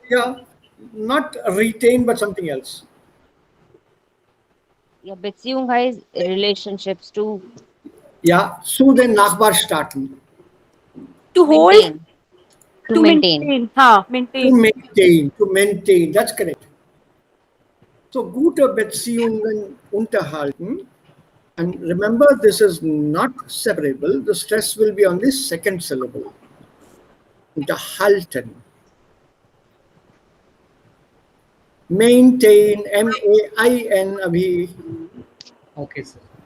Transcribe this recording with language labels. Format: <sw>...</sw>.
<en>Yeah, not retain, but something else.</en> <de>Ja, Beziehung heißt</de> <en>relationships to</en> <de>Ja, zu den Nachbarstaaten.</de> <en>To hold. maintain. To maintain.</en> <hi>हाँ,</hi> <en>To maintain. maintain, that's correct.</en> <de>So, gute Beziehungen unterhalten.</de> <en>And remember, this is not separable. The stress will be on the second syllable.</en> <de>Unterhalten.</de> <en>Maintain, M-A-I-N, abhi. Okay, sir.</en>